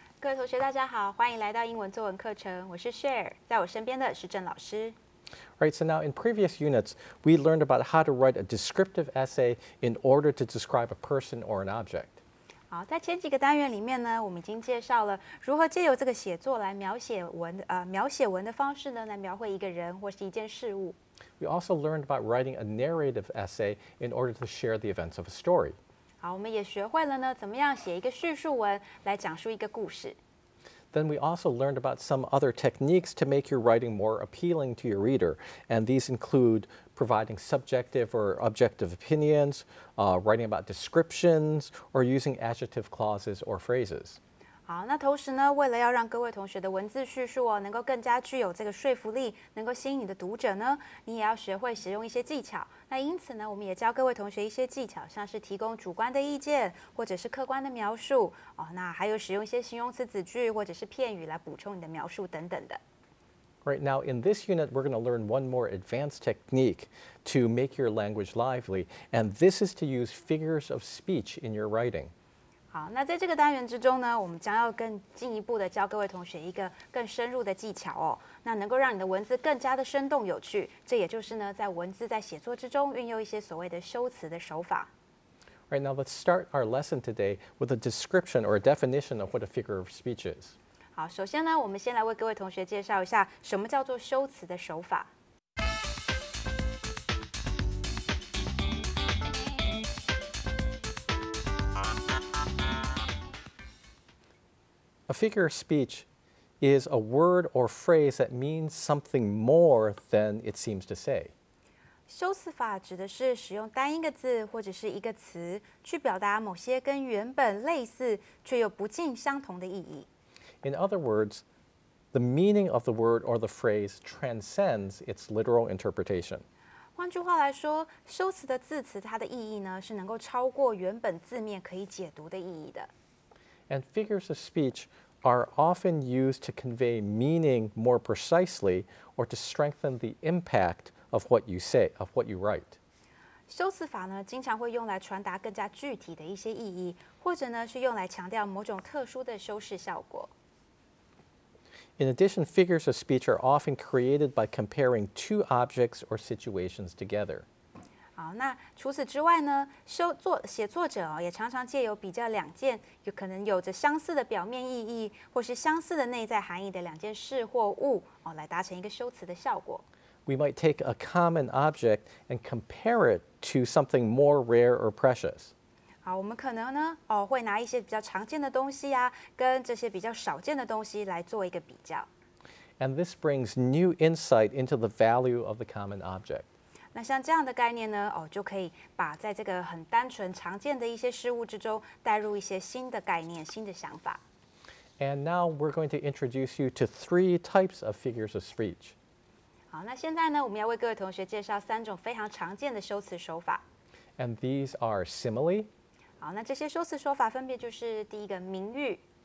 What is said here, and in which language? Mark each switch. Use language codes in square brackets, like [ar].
[zh] 各位同学，大家好，欢迎来到英文作文课程。我是 Cher， 在我身边的是郑老师。 [en] Right, so now in previous units, we learned about how to write a descriptive essay in order to describe a person or an object. [zh] 好，在前几个单元里面呢，我们已经介绍了如何借由这个写作来描写文的方式呢，来描绘一个人或是一件事物。 [en] We also learned about writing a narrative essay in order to share the events of a story. [zh] 好，我们也学会了呢，怎么样写一个叙述文来讲述一个故事。 [en] Then we also learned about some other techniques to make your writing more appealing to your reader, and these include providing subjective or objective opinions, writing about descriptions, or using adjective clauses or phrases. [zh] 好，那同时呢，为了要让各位同学的文字叙述能够更加具有这个说服力，能够吸引你的读者呢，你也要学会使用一些技巧。那因此呢，我们也教各位同学一些技巧，像是提供主观的意见，或者是客观的描述那还有使用一些形容词子句或者是片语来补充你的描述等等的。 [en] Right now, in this unit, we're going to learn one more advanced technique to make your language lively, and this is to use figures of speech in your writing. [zh] 好，那在这个单元之中呢，我们将要更进一步的教各位同学一个更深入的技巧那能够让你的文字更加的生动有趣。这也就是呢，在文字在写作之中运用一些所谓的修辞的手法。 [en] Right now, let's start our lesson today with a description or a definition of what a figure of speech is. [zh] 好，首先呢，我们先来为各位同学介绍一下什么叫做修辞的手法。 [en] A figure of speech is a word or phrase that means something more than it seems to say. [zh] 修辞法指的是使用单一个字或者是一个词，去表达某些跟原本类似却又不尽相同的意义。 [en] In other words, the meaning of the word or the phrase transcends its literal interpretation. [zh] 换句话来说，修辞的字词它的意义呢，是能够超过原本字面可以解读的意义的。 [en] And figures of speech are often used to convey meaning more precisely or to strengthen the impact of what you say, of what you write. [zh] 修辞法呢，经常会用来传达更加具体的一些意义，或者呢是用来强调某种特殊的修饰效果。 [en] In addition, figures of speech are often created by comparing two objects or situations together. [zh] 好，那除此之外呢，写作者也常常借由比较两件有可能有着相似的表面意义，或是相似的内在含义的两件事或物来达成一个修辞的效果。 [en] We might take a common object and compare it to something more rare or precious. [zh] 好，我们可能呢会拿一些比较常见的东西跟这些比较少见的东西来做一个比较。 [en] And this brings new insight into the value of the common object. [zh] 那像这样的概念呢，就可以把在这个很单纯常见的一些事物之中，带入一些新的概念、新的想法。 [en] And now we're going to introduce you to three types of figures of speech. [zh] 好，那现在呢，我们要为各位同学介绍3种非常常见的修辞手法。 [en] And these are simile. [zh] 好，那这些修辞手法分别就是第一个名喻，